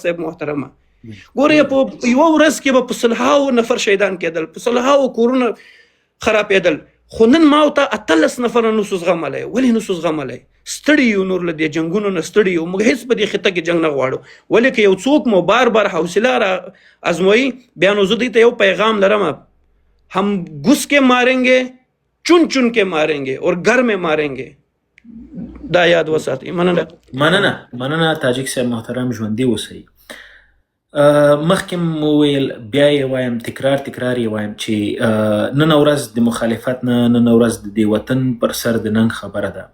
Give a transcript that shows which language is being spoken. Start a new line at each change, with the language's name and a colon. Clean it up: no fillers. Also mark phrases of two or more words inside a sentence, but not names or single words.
Pashto: صاحب محترمه ګورئ په یوه ورځ کې به په سلهاو نفر شهیدان کېدل په سلهاو کورونه خرابېدل خو نن ما او ته 18 نفره نسو زغملی ولې نسو زغملی ستړي یو نور له دې جنګونو نه ستړي یو موږ هېڅ په دې خطه کې جنګ نه غواړو ولې که یو څوک مو بار بار حوصله را ازموي بیا نو زه دوی ته یو پیغام لرم هم
Urdu: گس کے ماریں گے چن چن کے ماریں گے اور گھر میں ماریں گے
Pashto: دا یاد وساتئ. مننه تاجک صاحب محترم ژوندي اوسئ. مخکې مو ویل بیا یې وایم تکرار یې وایم چې نن ورځ د مخالفت نه نن ورځ د دې وطن پر سر د ننګ خبره ده.